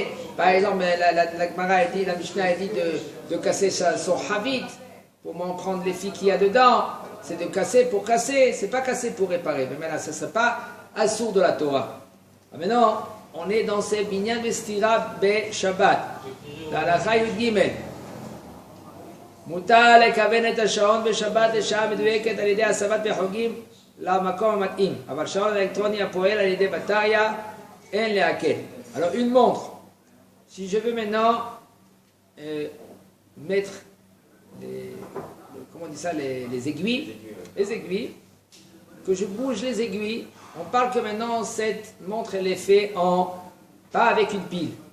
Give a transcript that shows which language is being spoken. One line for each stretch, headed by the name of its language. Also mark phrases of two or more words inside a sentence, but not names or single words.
French: Par exemple, la Gemara a dit, la Mishnah a dit de casser son havit pour m'en prendre les filles qu'il y a dedans. C'est de casser pour casser, c'est pas casser pour réparer. Mais maintenant, ça ne serait pas assourd de la Torah. Maintenant, on est dans ces
Hebrew: בניין וסתירה בשבת.
French: Dans la Chayut Gimel.
Hebrew: מותר לכוון את השעון בשבת לשעה מדויקת על ידי הסבת בחוגים למקום המתאים. אבל שעון אלקטרוני הפועל על ידי בטריה, אין להקל.
French: Alors une montre. Si je veux maintenant mettre comment on dit ça, les aiguilles, que je bouge les aiguilles, on parle que maintenant cette montre elle est faite pas avec une pile.